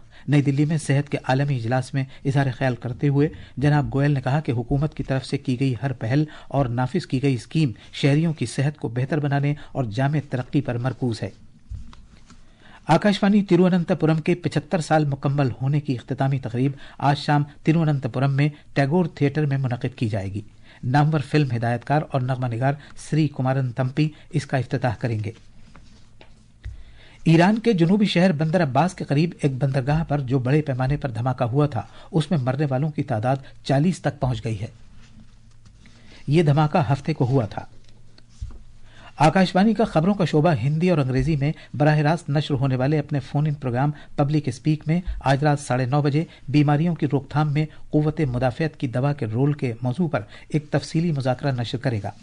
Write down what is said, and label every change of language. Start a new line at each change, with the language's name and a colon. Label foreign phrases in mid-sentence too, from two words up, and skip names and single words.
Urdu: نئی دلی میں صحت کے عالمی اجلاس میں اظہار خیال کرتے ہوئے جناب گوئل نے کہا کہ حکومت کی طرف سے کی گئی ہر پہل اور نافذ کی گئی اسکیم شہریوں کی صحت کو بہتر بنانے اور جامع ترقی پر مرکوز ہے۔ آکاشوانی ترووننتپورم کے 75 سال مکمل ہونے کی اختتامی تقریب آج شام ترووننتپورم میں ٹیگور تھیٹر میں منعقد کی جائے گی۔ نامور فلم ہدایتکار اور نغمہ نگار سری کمارن تمپی اس کا افتتاح کریں گے۔ ایران کے جنوبی شہر بندر عباس کے قریب ایک بندرگاہ پر جو بڑے پیمانے پر دھماکہ ہوا تھا اس میں مرنے والوں کی تعداد 40 تک پہنچ گئی ہے۔ یہ دھماکہ ہفتے کو ہوا تھا۔ آکاشوانی کا خبروں کا شعبہ ہندی اور انگریزی میں براہ راست نشر ہونے والے اپنے
English: phone in programme
Urdu: پبلک اسپیک میں آج رات 9:30 بجے بیماریوں کی روک تھام میں قوت مدافعت کی دوا کے رول کے موضوع پر ایک تفصیلی مذاکرہ نشر کرے گا۔